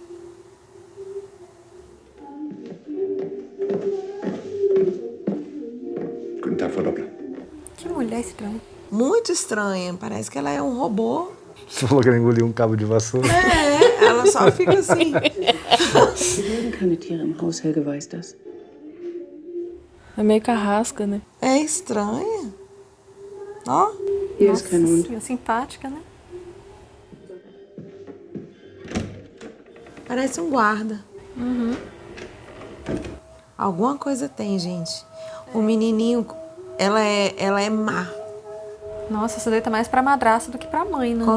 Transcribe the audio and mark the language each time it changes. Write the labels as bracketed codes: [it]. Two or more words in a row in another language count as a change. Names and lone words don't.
[de] Guten Tag, Frau Doppler. [pt] Que mulher estranha. Muito estranha. Parece que ela é um robô. Você falou que ela engoliu um cabo de vassoura. É, ela só fica assim. [de] Sie mögen keine Tiere im Haus, Helge weiß das. [pt] É meio carrasca, né? É estranha. Ó. [de] Hier ist kein Hund. [pt] Nossa, simpática, né? Parece um guarda. Alguma coisa tem, gente. O menininho, ela é má. Nossa, isso daí tá mais pra madrasta do que pra mãe, né?